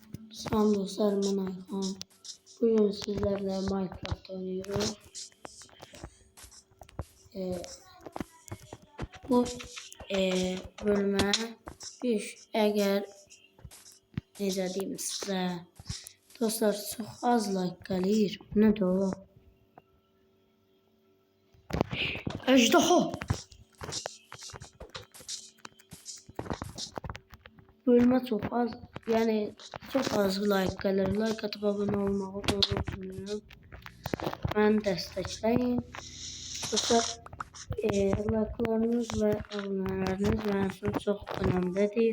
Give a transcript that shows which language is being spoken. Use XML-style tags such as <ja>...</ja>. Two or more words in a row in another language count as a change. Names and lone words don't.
<tr>Salam dostlar, ben Ayhan. Bugün sizlerle Minecraft oynuyoruz. Bu bölüme eğer</tr> <az>necə deyim sizə dostlar, çox az like gəlir. Nədir o? Əjdaha.</az> <tr>Bölüme çok az, yani çok az like gelir. Like atıp abone olmağı unutmayın. Ben destekleyin. Dostlar, like'larınız ve aboneleriniz benim için çok önemlidir.</tr>